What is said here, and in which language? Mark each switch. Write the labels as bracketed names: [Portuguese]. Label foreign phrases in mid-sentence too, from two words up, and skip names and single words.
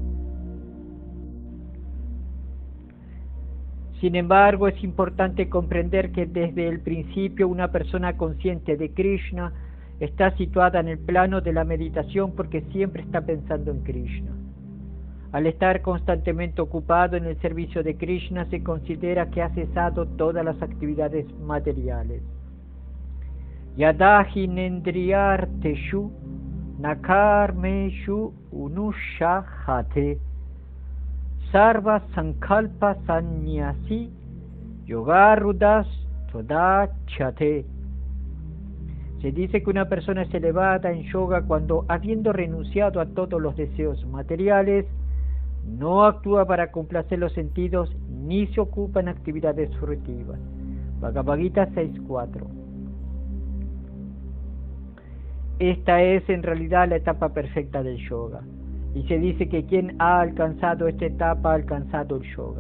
[Spanish] Sin embargo, es importante comprender que desde el principio una persona consciente de Krishna está situada en el plano de la meditación porque siempre está pensando en Krishna. Al estar constantemente ocupado en el servicio de Krishna, se considera que ha cesado todas las actividades materiales. [Sanskrit] Yadahi nendriyarteshu nakarmeshu unushahate sarva sankalpa sannyasi yogarudas todachate. [Spanish] Se dice que una persona es elevada en yoga cuando, habiendo renunciado a todos los deseos materiales, no actúa para complacer los sentidos ni se ocupa en actividades fruitivas. Bhagavad Gita 6.4. Esta es en realidad la etapa perfecta del yoga, y se dice que quien ha alcanzado esta etapa ha alcanzado el yoga.